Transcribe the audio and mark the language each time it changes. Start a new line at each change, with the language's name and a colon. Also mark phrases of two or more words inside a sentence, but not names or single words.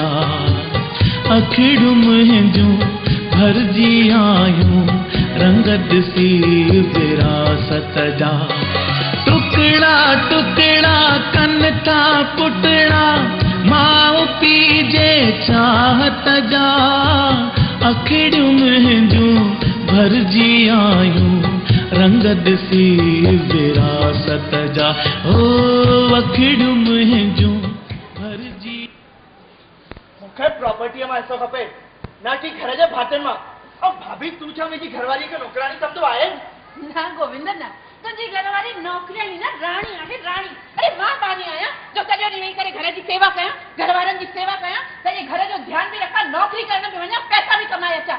Sindhi: अखिड़ियूं मुंहिंजूं भरजी आयूं रंग ॾिसी विरासत जा टुकड़ा टुकड़ा कन था पुटड़ा माउ पीउ जे चाहत जा अखिड़ियूं मुंहिंजूं भरजी आयूं रंग ॾिसी विरासत जा ओ अखिड़ियूं मुंहिंजूं भरजी। मूंखे प्रॉपर्टीअ मां हिसो खपे ना कि घर जे भातियुनि मां। ऐं भाभी तूं छा मुंहिंजी घरवारी खे नौकराणी सम्झो आहे? न गोविंद न तुंहिंजी घरवारी नौकिरियाणी न राणी आहे राणी। अरे मां कान्हे आहियां जो सॼो ॾींहुं वेही करे घर जी सेवा कयां घर वारनि जी सेवा कयां सॼे घर जो ध्यानु बि रखां नौकिरी करण बि वञा पैसा बि कमाए अचां।